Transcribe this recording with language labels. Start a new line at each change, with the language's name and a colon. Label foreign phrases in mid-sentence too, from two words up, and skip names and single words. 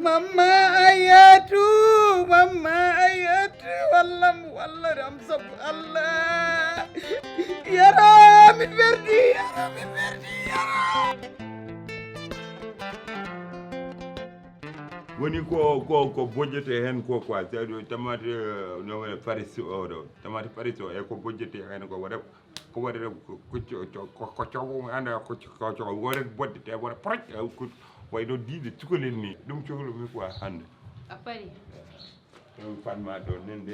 Fula: Mamma Ayatu, Mamma Ayatu, wallam, wallah ram sabu Allah. Yaro, min werdi, yaro, min werdi, yaro. Woni ko, ko, ko bojjete hen ko
French: quoi, c'est-à-dire
Fula: tamate, euh, no woni faris o ɗo. Tamate faris o e ko bojjete hen ko waɗa, ko waɗa ko, ko, ko, ko, ko cogo anda ko, ko cogo waɗa bodde te waɗa poroj, ko way ɗo diide cukalel ni. Ɗum cohlu mi quoi hande. A pari. Ɗum fanma ɗo nen de.